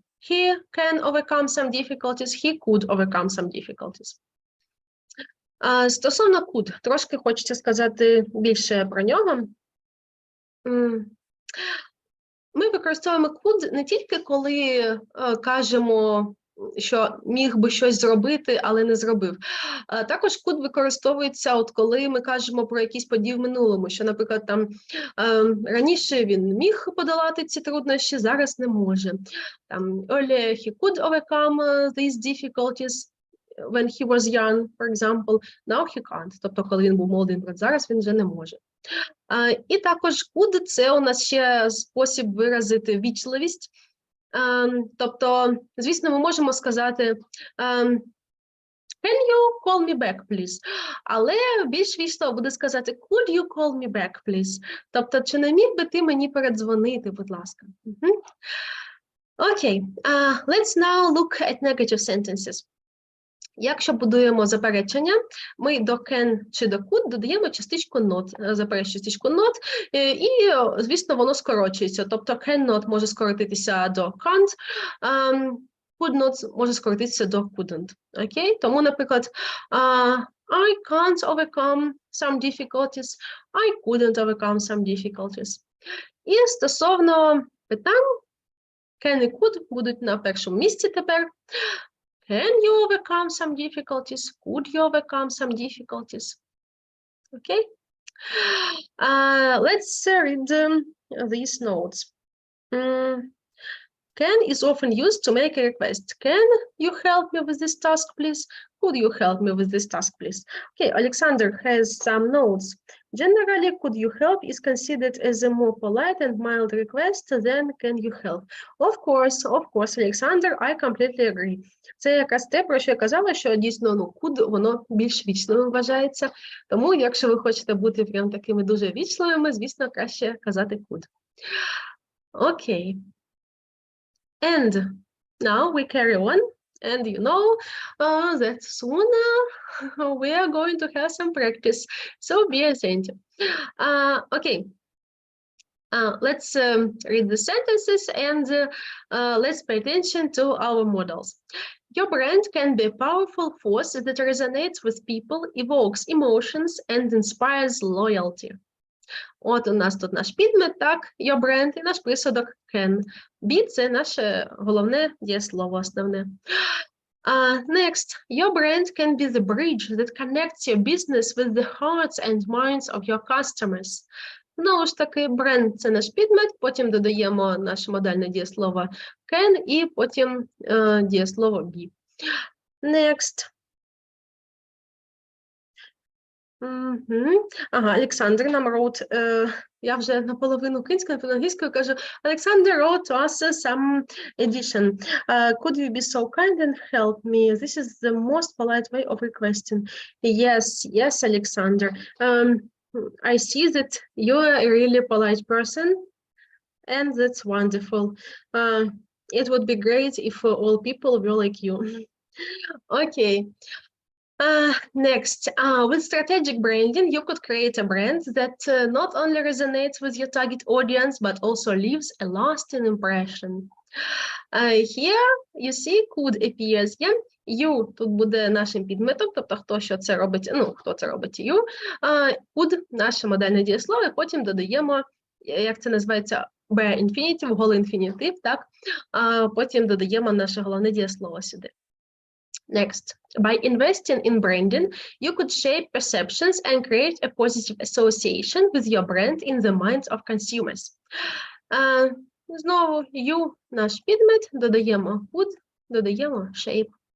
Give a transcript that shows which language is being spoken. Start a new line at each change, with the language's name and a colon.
English: He can overcome some difficulties. He could overcome some difficulties.
Ukrainian: Стосовно could, трошки хочеться сказати більше про нього. Ми використовуємо could не тільки коли кажемо, що міг би щось зробити, але не зробив. Також could використовується, от коли ми кажемо про якісь події в минулому, що, наприклад, там раніше він міг подолати ці труднощі, зараз не може. Там,
English: earlier he could overcome these difficulties when he was young, for example, now he can't.
Ukrainian: Тобто, коли він був молодий, зараз він вже не може. І також could – це у нас ще спосіб виразити вічливість. Тобто, звісно, ми можемо сказати
English: can you call me back, please?
Ukrainian: Але більш вічно буде сказати
English: could you call me back, please?
Ukrainian: Тобто, чи не міг би ти мені передзвонити, будь ласка?
English: Окей, let's now look at negative sentences.
Ukrainian: Якщо будуємо заперечення, ми до can чи до could додаємо частичку not, заперечуємо частичку not, і, звісно, воно скорочується. Тобто cannot може скоротитися до can't, could not може скоротитися до couldn't. Окей? Тому, наприклад,
English: I can't overcome some difficulties, I couldn't overcome some difficulties.
Ukrainian: І стосовно питань, can і could будуть на першому місці тепер.
English: Can you overcome some difficulties? Could you overcome some difficulties? Okay. Let's read these notes. Can is often used to make a request. Can you help me with this task, please? Could you help me with this task, please? Okay, Alexander has some notes. Generally, could you help is considered as a more polite and mild request than can you help. Of course, Alexander, I completely agree.
Ukrainian: Це якраз те, про що я казала, що дійсно, could, воно більш вічливим вважається. Тому, якщо ви хочете бути прям такими дуже вічливими, звісно, краще казати could.
English: Окей. And now we carry on. And you know that soon we are going to have some practice. So be attentive. Okay. Let's read the sentences and let's pay attention to our models. Your brand can be a powerful force that resonates with people, evokes emotions, and inspires loyalty.
Ukrainian: От у нас тут наш підмет, так,
English: your brand
Ukrainian: і наш присудок can. Be – це наше головне дієслово основне.
English: Next, your brand can be the bridge that connects your business with the hearts and minds of your customers.
Ukrainian: Знову ж таки, бренд – це наш підмет, потім додаємо наше модальне дієслово can і потім дієслово be.
English: Next.
Ukrainian: Ага, Олександр нам wrote, я вже наполовину українською, наполовину англійською кажу, Олександр
English: wrote to us some addition. Could you be so kind and help me? This is the most polite way of requesting. Yes, Alexander. I see that you're a really polite person, and that's wonderful. It would be great if all people were like you. Okay. Next, with strategic branding, you could create a brand that not only resonates with your target audience, but also leaves a lasting impression. Here, you see, could appears. Yeah?
Ukrainian: You тут буде нашим підметом, тобто хто що це робить, хто це робить you. Could – наше модальне дієслово, і потім додаємо, як це називається, be infinitive, голий інфінітив, так? Потім додаємо наше головне дієслово сюди.
English: Next, by investing in branding, you could shape perceptions and create a positive association with your brand in the minds of consumers.
Ukrainian: Знову, you – наш підмет, додаємо could, додаємо shape.